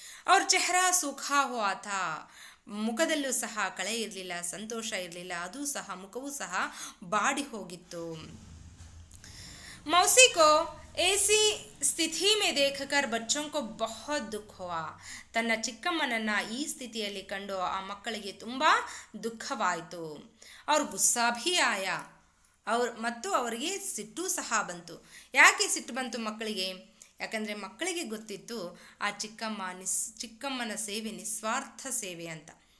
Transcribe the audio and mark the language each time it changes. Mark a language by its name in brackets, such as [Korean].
[Kannada] ಅವ್ರ [Hindi] ಚೆಹರಾ ಸುಖಾ ಹುವಾ ಥಾ. [Kannada] ಮುಖದಲ್ಲೂ ಸಹ ಕಳೆ ಇರಲಿಲ್ಲ, ಸಂತೋಷ ಇರಲಿಲ್ಲ, ಅದು ಸಹ ಮುಖವೂ ಸಹ ಬಾಡಿ ಹೋಗಿತ್ತು. [Hindi] मौसी को ऐसी स्थिति में देखकर बच्चों को बहुत दुख हुआ. [Kannada] ತನ್ನ ಚಿಕ್ಕಮ್ಮನನ್ನು ಈ ಸ್ಥಿತಿಯಲ್ಲಿ ಕಂಡು ಆ ಮಕ್ಕಳಿಗೆ ತುಂಬ ದುಃಖವಾಯಿತು. ಅವ್ರ [Hindi] ಗುಸ್ಸಾ ಭೀ ಆಯಾ. [Kannada] ಮತ್ತು ಅವರಿಗೆ ಸಿಟ್ಟು ಸಹ ಬಂತು. ಯಾಕೆ ಸಿಟ್ಟು ಬಂತು ಮಕ್ಕಳಿಗೆ? ಯಾಕಂದರೆ ಮಕ್ಕಳಿಗೆ ಗೊತ್ತಿತ್ತು ಆ ಚಿಕ್ಕಮ್ಮನ ಸೇವೆ ನಿಸ್ವಾರ್ಥ ಸೇವೆ ಅಂತ.